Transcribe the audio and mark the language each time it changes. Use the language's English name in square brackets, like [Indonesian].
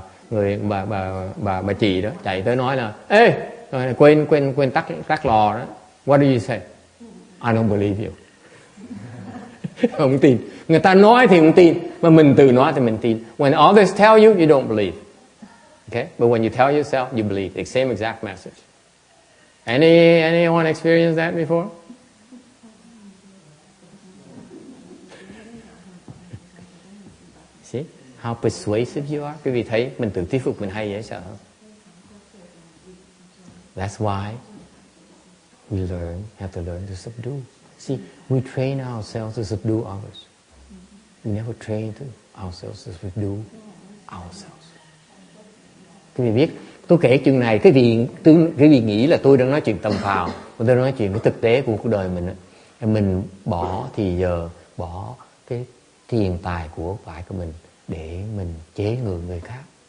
[Vietnamese] Rồi bà chị đó chạy tới nói là, ê, quên tắt lò đó. [English] What do you say? I don't believe you. [Vietnamese] Không tin. Người ta nói thì không tin, mà mình tự nói thì mình tin. [English] When others tell you, you don't believe. Okay? But when you tell yourself, you believe. The same exact message. Anyone experienced that before? See how persuasive you are? [Vietnamese] Quý vị thấy mình tự thuyết phục mình hay dễ sợ không? [English] That's why we have to learn to subdue. See, we train ourselves to subdue others. We never train ourselves to subdue ourselves. [Vietnamese] Quý vị biết, tôi kể chuyện này, cái vị nghĩ là tôi đang nói chuyện tầm phào, tôi đang nói chuyện cái thực tế của cuộc đời mình. Mình bỏ thì giờ, bỏ cái tiền tài của cải của mình để mình chế ngự người khác.